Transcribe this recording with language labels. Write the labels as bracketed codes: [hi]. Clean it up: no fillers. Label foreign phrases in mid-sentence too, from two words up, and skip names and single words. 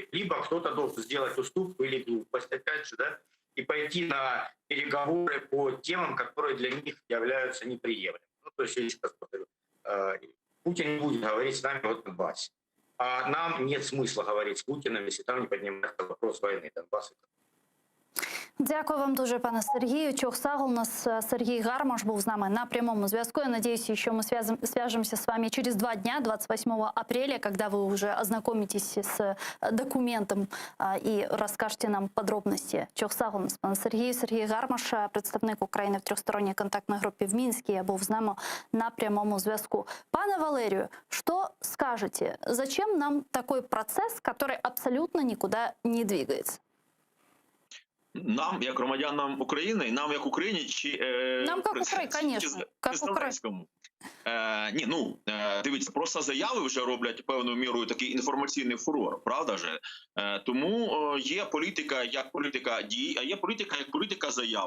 [ru] Либо кто-то должен сделать уступку или глупость, опять же, да, и пойти на переговоры по темам, которые для них являются неприемлемыми. Ну, то есть, я еще раз повторю, Путин не будет говорить с нами о Донбассе. А нам нет смысла говорить с Путиным, если там не поднимается вопрос войны Донбасса. [uk] Дякую вам дуже, пане Сергію. Чохсагл, у нас Сергій Гармаш був з нами на прямому зв'язку. [ru] Я надеюсь, еще мы свяжемся с вами через 2 дня, 28 апреля, когда вы уже ознакомитесь с документом и расскажете нам подробности. [uk] Чохсагл, у нас пане Сергію. Сергій Гармаш, представник України в трьохсторонній контактній групі в Мінську, був з нами на прямому зв'язку. Пане Валерію, [ru] что скажете? Зачем нам такой процесс, который абсолютно никуда не двигается? [uk] Нам, як громадянам України, нам, як Україні, чи нам, як Україні, звісно, як Українському. Дивіться, просто заяви вже роблять певною мірою такий інформаційний фурор, правда ж? Тому є політика як політика дій, а є політика як політика заяв.